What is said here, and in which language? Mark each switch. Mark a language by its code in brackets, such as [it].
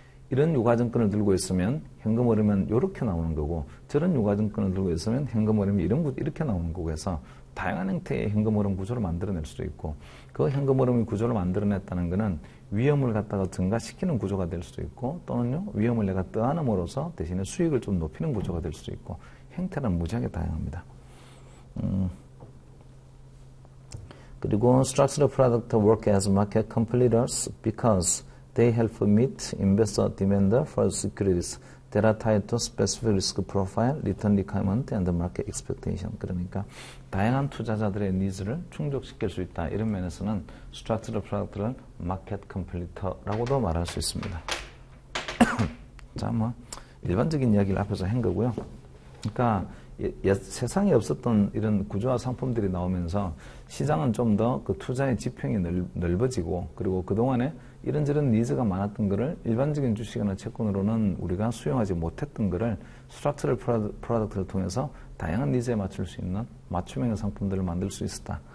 [ko] 이런 유가증권을 들고 있으면 현금 흐름은 이렇게 나오는 거고 저런 유가증권을 들고 있으면 현금 흐름이 이렇게 나오는 거고 해서 다양한 형태의 현금 흐름 구조를 만들어낼 수도 있고 그 현금 흐름의 구조를 만들어냈다는 것은 위험을 갖다가 증가시키는 구조가 될 수도 있고 또는요 위험을 내가 떠안음으로써 대신에 수익을 좀 높이는 구조가 될 수도 있고 형태는 무지하게 다양합니다. 그리고 [en] structured product work as market completers because they help meet investor demand for securities that are tied to specific risk profile, return requirement, and market expectation. [ko] 그러니까 다양한 투자자들의 니즈를 충족시킬 수 있다. 이런 면에서는 structured product를 market completer라고도 말할 수 있습니다. 자, 뭐 일반적인 이야기를 앞에서 한 거고요. 그러니까 세상에 없었던 이런 구조화 상품들이 나오면서 시장은 좀 더 그 투자의 지평이 넓어지고 그리고 그동안에 이런저런 니즈가 많았던 거를 일반적인 주식이나 채권으로는 우리가 수용하지 못했던 거를 스트럭처럴 프로덕트를 통해서 다양한 니즈에 맞출 수 있는 맞춤형의 상품들을 만들 수 있었다.